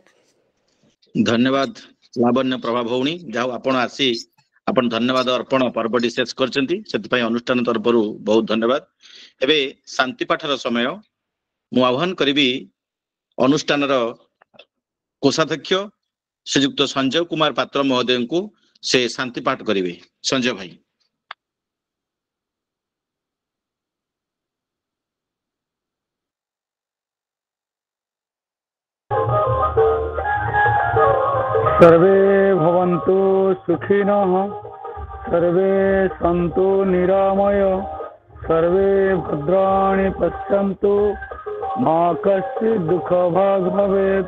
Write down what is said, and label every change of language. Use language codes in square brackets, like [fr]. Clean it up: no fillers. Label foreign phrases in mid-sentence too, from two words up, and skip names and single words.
[or] ଧନ୍ୟବାଦ ଲାବଣ୍ୟ ପ୍ରଭା ଭଉଣୀ, ଯାହା ଆପଣ ଆସି ଆପଣ ଧନ୍ୟବାଦ ଅର୍ପଣ ପର୍ବଟି ଶେଷ କରିଛନ୍ତି, ସେଥିପାଇଁ ଅନୁଷ୍ଠାନ ତରଫରୁ ବହୁତ ଧନ୍ୟବାଦ। ଏବେ ଶାନ୍ତି ପାଠର ସମୟ। ମୁଁ ଆହ୍ୱାନ କରିବି ଅନୁଷ୍ଠାନର କୋଷାଧ୍ୟକ୍ଷ ଶ୍ରୀଯୁକ୍ତ ସଞ୍ଜୟ କୁମାର ପାତ୍ର ମହୋଦୟଙ୍କୁ, ସେ ଶାନ୍ତି ପାଠ କରିବେ। ସଞ୍ଜୟ ଭାଇ। [sa] सर्वे भवन्तु सुखिनः, सर्वे सन्तु निरामय, सर्वे भद्राणि पश्यन्तु, मा कश्चित् दुःखभाग् भवेत्।